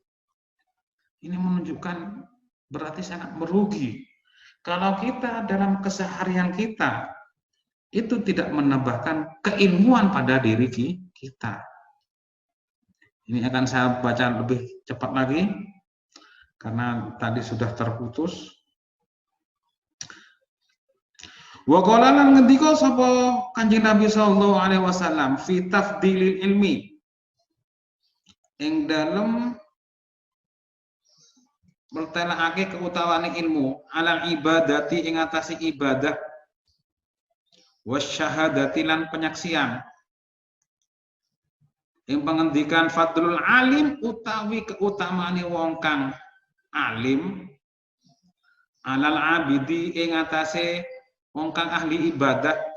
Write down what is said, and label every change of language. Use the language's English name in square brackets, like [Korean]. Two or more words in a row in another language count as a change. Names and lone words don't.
[Indonesian] Ini menunjukkan berarti sangat merugi kalau kita dalam keseharian kita itu tidak menambahkan keilmuan pada diri kita. Ini akan saya baca lebih cepat lagi karena tadi sudah terputus. [Arabic] وقال [Javanese] lan ngendika sapa Kanjeng Nabi [Arabic] صلى الله عليه وسلم في تفضيل العلم [Javanese] ing dalem mertelakake keutamaan ilmu [Arabic] على العبادة [Javanese] ing atase ibadah wasyahadati lan penyaksian ing pangendikan [Arabic] فضل العالم [Javanese] utawi keutamaane wong kang alim [Arabic] على العابد [Javanese] ing atase wong kang ahli ibadah